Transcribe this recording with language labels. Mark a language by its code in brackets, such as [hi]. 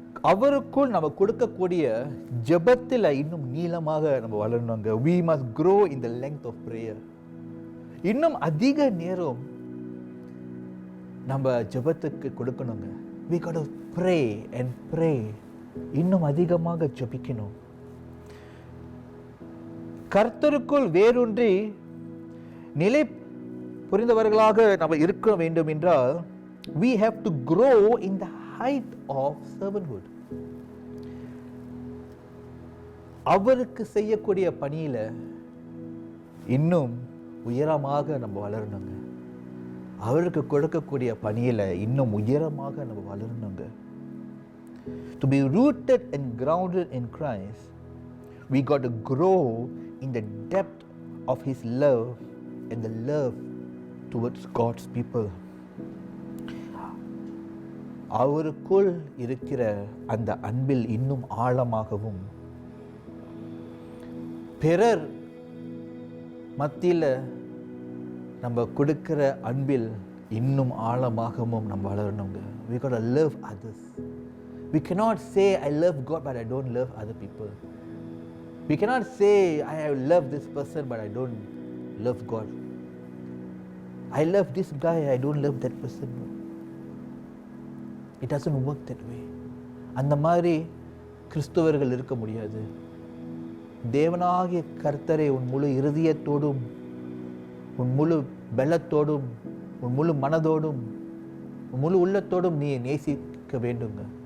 [ta] அவருக்குள் நம்ம கொடுக்கக்கூடிய ஜெபத்தில் இன்னும் நீளமாக நம்ம வளரணுங்க. [en] We must grow in the length of prayer. [ta] இன்னும் அதிக நேரம் நம்ம ஜெபத்துக்கு கொடுக்கணுங்க. [en] We got to pray and pray. [ta] இன்னும் அதிகமாக ஜெபிக்கணும். கர்த்தருக்குள் வேரூன்றி நிலை புரிந்தவர்களாக நம்ம இருக்க வேண்டும் என்றால், [en] we have to grow in the height of servanthood. [ta] அவருக்கு செய்யக்கூடிய பணியில இன்னும் உயரமாக நம்ம வளரணுங்க. அவருக்கு கொடுக்கக்கூடிய பணியில இன்னும் உயரமாக நம்ம வளரணுங்க. [en] To be rooted and grounded in Christ, we got to grow in the depth of His love and the love towards God's people. [ta] அவருக்குள் இருக்கிற அந்த அன்பில் இன்னும் ஆழமாகவும், பிறர் மத்தியில் நம்ம கொடுக்கிற அன்பில் இன்னும் ஆழமாகவும் நம்ம வளரணுங்க. [en] We got to love others. We cannot say I love God but I don't love other people. We cannot say I love this person but I don't love God. I love this guy, I don't love that person. It doesn't work that way. [ta] அந்த மாதிரி கிறிஸ்தவர்கள் இருக்க முடியாது. தேவனாகிய கர்த்தரை உன் முழு இருதயத்தோடும், உன் முழு பலத்தோடும், உன் முழு மனதோடும், உன் முழு உள்ளத்தோடும் நீ நேசிக்க வேண்டுங்க.